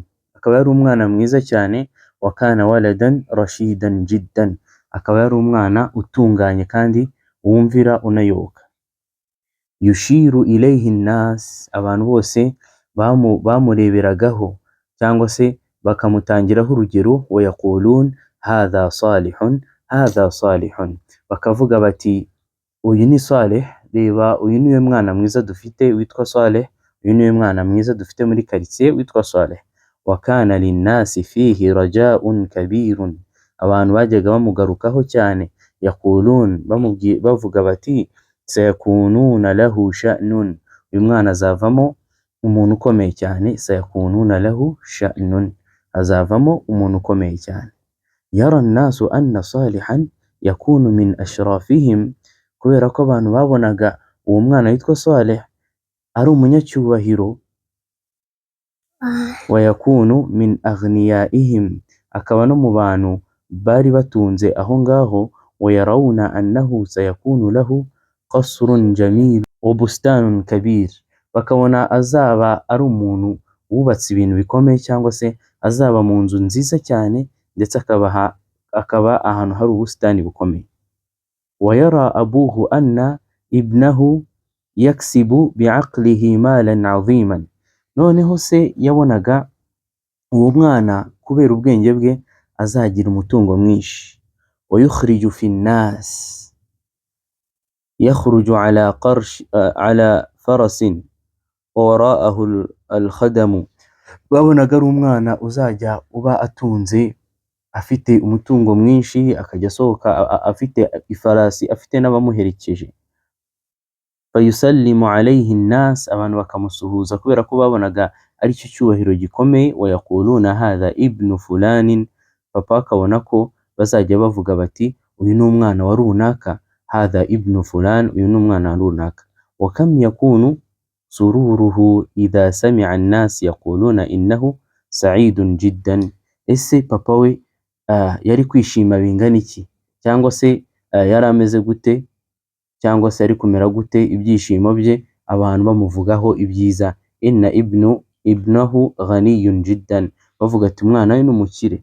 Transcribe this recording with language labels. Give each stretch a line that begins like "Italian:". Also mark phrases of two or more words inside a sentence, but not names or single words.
Kinyarwanda: Akaba yari umwana mwiza cyane.
Arabic: وكان ولدا راشدا جدا.
Kinyarwanda: Akaba yari umwana utunganye kandi wumvira unayoboka.
Arabic: يشير إليه الناس.
Kinyarwanda: Abantu bose bamureberagaho cyangwa se bakamutangiraho urugero.
Arabic: ويقولون هذا صالح هذا صالح.
Kinyarwanda: Bakavuga bati uyu ni Saleh, reba uyu niwe mwana mwiza dufite witwa Saleh, uyu niwe mwana mwiza dufite muri quartier witwa Saleh.
Arabic: وكان للناس فيه رجاء كبير.
Kinyarwanda: Abantu bajyaga bamugarukaho cyane. Yaqulun, bavuga bati
Arabic: سيكون له شأن.
Kinyarwanda: Uyu mwana azavamo umuntu ukomeye cyane.
Arabic: سيكون له شأن.
Kinyarwanda: Azavamo umuntu ukomeye cyane.
Arabic: يرى الناس أن صالحا يكون من أشرافهم.
Kinyarwanda: Kubera ko abantu babonaga uwo mwana witwa Saleh ari umunyacyubahiro.
Arabic: ويكون من أغنيائهم.
Kinyarwanda: Akaba no mu bantu bari batunze aho ngaho.
Arabic: ويرون أنه سيكون له قصر جميل وبستان كبير.
Kinyarwanda: Bakabona azaba ari umuntu wubatse ibintu bikomeye cyangwa se azaba mu nzu nziza cyane, ndetse akaba ahantu hari ubustani bukomeye.
Arabic: ويرى أبوه أن ابنه يكسب بعقله مالا عظيما.
Kinyarwanda: Noneho se yabonaga uwo mwana kubera ubwenge bwe azagira umutungo mwinshi.
Arabic: ويخرج في الناس. يخرج على فرس ووراءه الخدم.
Kinyarwanda: Babonaga ari umwana uzajya uba atunze, afite umutungo mwinshi, akajya asohoka afite ifarasi, afite n'abamuherekeje.
Arabic: فيسلم عليه الناس.
Kinyarwanda: Abantu bakamusuhuza kubera ko babonaga ari cyo cyubahiro gikomeye.
Arabic: ويقولون هذا ابن فلان.
Kinyarwanda: Papa akabona ko bazajya bavuga bati uyu ni umwana wa runaka.
Arabic: هذا ابن فلان.
Kinyarwanda: Uyu ni umwana wa runaka.
Arabic: وكم يكون سروره إذا سمع الناس يقولون إنه سعيد جدا.
Kinyarwanda: Ese papa we yari kwishima bingana iki? Cyangwa se yari ameze gute? Cyangwa se ari kumera gute ibyishimo bye abantu bamuvugaho ibyiza?
Arabic: إن ابنه غني جدا.
Kinyarwanda: Bavuga ati umwana we n'umukire.